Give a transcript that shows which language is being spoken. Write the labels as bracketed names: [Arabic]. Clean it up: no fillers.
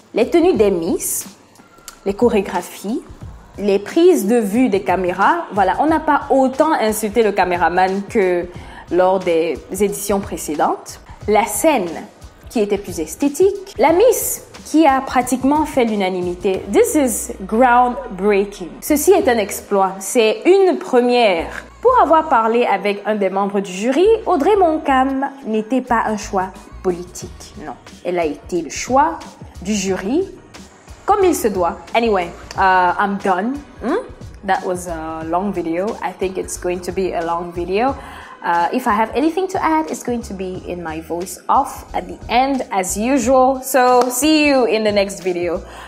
[French] Les tenues des Miss, les chorégraphies, les prises de vue des caméras, voilà, on n'a pas autant insulté le caméraman que lors des éditions précédentes, la scène qui était plus esthétique, la Miss qui a pratiquement fait l'unanimité. [English] This is groundbreaking. [French] Ceci est un exploit, c'est une première. Pour avoir parlé avec un des membres du jury, Audrey Moncam n'était pas un choix politique, non. Elle a été le choix du jury, comme il se doit. [English] Anyway, I'm done. That was a long video. I think it's going to be a long video. If I have anything to add, it's going to be in my voice off at the end as usual. So see you in the next video.